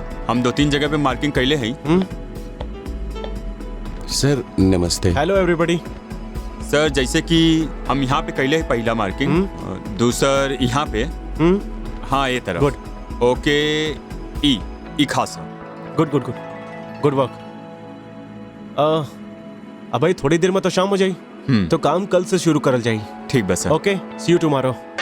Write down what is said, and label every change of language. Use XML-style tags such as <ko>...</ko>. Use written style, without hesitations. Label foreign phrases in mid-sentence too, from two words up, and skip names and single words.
<bho>हम 2-3 जगह पे मार्किंग कैले हैं। सर नमस्ते।</bho> <en>Hello everybody.</en> <bho>सर जैसे कि हम यहाँ पे कैले हैं पहला मार्किंग, दूसर यहाँ पे। हाँ ये तरफ। गुड। ओके। ई खासा।</bho> <en>good good good good work.</en> <bho>अब भाई थोड़ी देर में तो शाम हो जाई, तो काम कल से शुरू करल जाई। ठीक बस सर।</bho> <en>OK, see you tomorrow.</en>